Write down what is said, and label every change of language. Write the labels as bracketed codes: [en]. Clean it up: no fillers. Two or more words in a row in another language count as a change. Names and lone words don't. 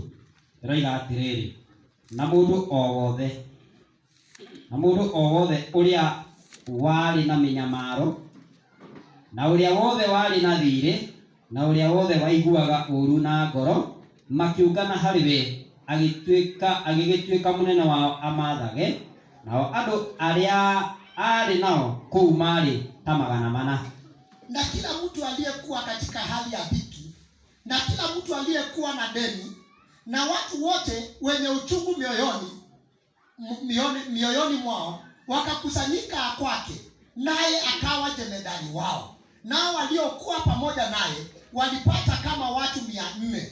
[ki] Raiga atiriri, na mũndũ o wothe ũrĩa warĩ na mĩnyamaro, na ũrĩa wothe warĩ na thirĩ, na ũrĩa wothe waiguaga ũũru na ngoro, makiũngana harĩ we, agĩgĩtuĩka mũnene wao amathage, nao andũ arĩa arĩ nao kũu marĩ ta 400. [sw] Na kila mtu aliyekuwa katika hali ya dhiki, na kila mtu aliyekuwa na deni, na watu wote wenye uchungu mioyoni mwao wakakusanyika kwake, naye akawa jemedari wao. Nao waliokuwa pamoja naye walipata kama watu 400.